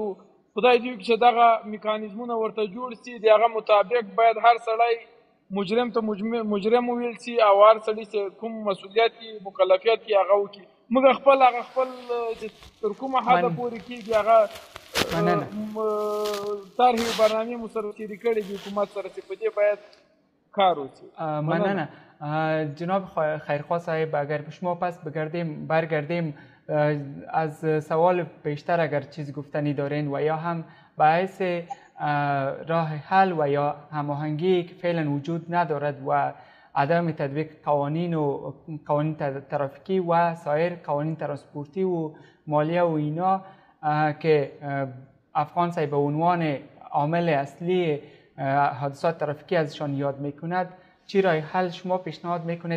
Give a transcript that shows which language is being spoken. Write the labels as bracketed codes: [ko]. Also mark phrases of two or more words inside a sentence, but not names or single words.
[ps] خدای دې وکړي چې دغه میکانیزمونه ورته جوړ سي، د هغه مطابق باید هر سړی مجرم ته مجرم وویل سي او هر سړي چې کوم مسؤلیت مکلفیت یې هغه وکړي. موږ خپل تر کومه حده پورې کېږي هغه طرحې و برنامې مو سره شریک کړي دي حکومت سره چې په دې باید کار وشي. ممنونه جناب خیرخواه صاحب. [fa] اگر به شما پس برگردیم از سوال بیشتر اگر چیز گفتنی دارین و یا هم باعث راه حل و یا هماهنگی که فعلا وجود ندارد و عدم تطبیق قوانین ترافیکی و سایر قوانین ترانسپورتی و مالیه و اینا که افغان صاحب به عنوان عامل اصلی حادثات ترافیکی ازشان یاد میکند، چی راه حل شما پیشنهاد میکنید؟